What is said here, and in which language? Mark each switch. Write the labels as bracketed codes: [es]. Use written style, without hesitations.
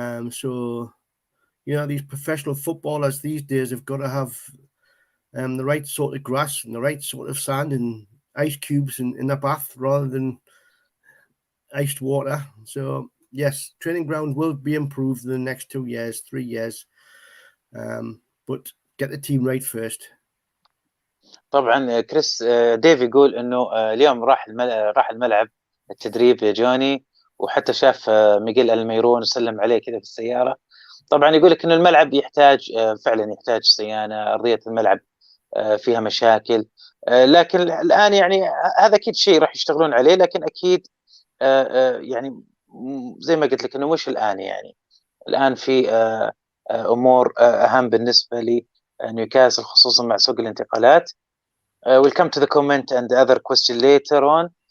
[en] So these professional footballers these days have got to have the right sort of grass and the right sort of sand and ice cubes in their bath rather than iced water. So yes, training ground will be improved in the next 2 years, 3 years. But get the team right first. [ar] طبعا كريس ديف يقول انه اليوم راح الملعب التدريب يا جوني، وحتى شاف ميغيل الميرون وسلم عليه كذا في السياره. طبعا يقول لك انه الملعب يحتاج فعلا يحتاج صيانه، ارضيه الملعب فيها مشاكل، لكن الان يعني هذا اكيد شيء راح يشتغلون عليه، لكن اكيد يعني زي ما قلت لك انه مش الان، يعني الان في امور اهم بالنسبه لنيوكاسل خصوصا مع سوق الانتقالات. [en] We'll come to the comment and the other question later on.